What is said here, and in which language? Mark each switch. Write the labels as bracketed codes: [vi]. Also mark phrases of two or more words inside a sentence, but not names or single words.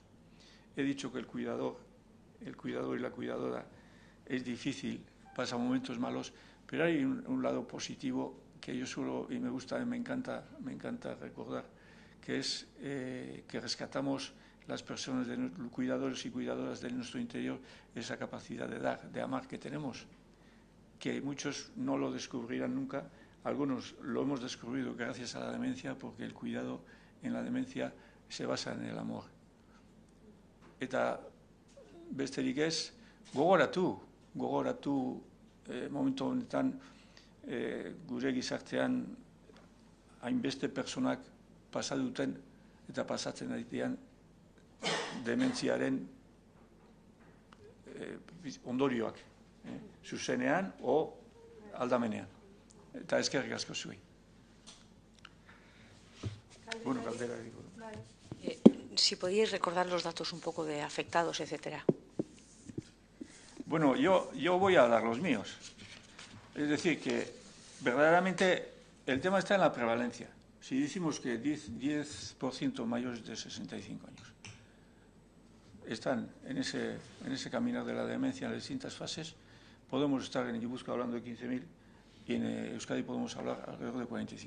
[es] He dicho que el cuidador y la cuidadora es difícil, pasa momentos malos, pero hay un lado positivo que yo suelo y me gusta, me encanta recordar, que es que rescatamos las personas, cuidadores y cuidadoras de nuestro interior, esa capacidad de dar, de amar que tenemos, que muchos no lo descubrirán nunca, algunos lo hemos descubierto gracias a la demencia, porque el cuidado en la demencia se basa en el amor. [eu] Eta besterik ez, gogoratu momentu honetan gure gizartean hainbeste personak pasa duten eta pasatzen ditean dementziaren ondorioak, zuzenean o aldamenean. Eta eskerrik asko zuei. Bueno, [es] caldera digo. Si podíais recordar los datos un poco de afectados, etcétera. Bueno, yo voy a dar los míos. Es decir, que verdaderamente el tema está en la prevalencia. Si decimos que 10% mayores de 65 años están en ese caminar de la demencia en las distintas fases, podemos estar en Guipúzcoa hablando de 15.000 y en Euskadi podemos hablar alrededor de 45.000.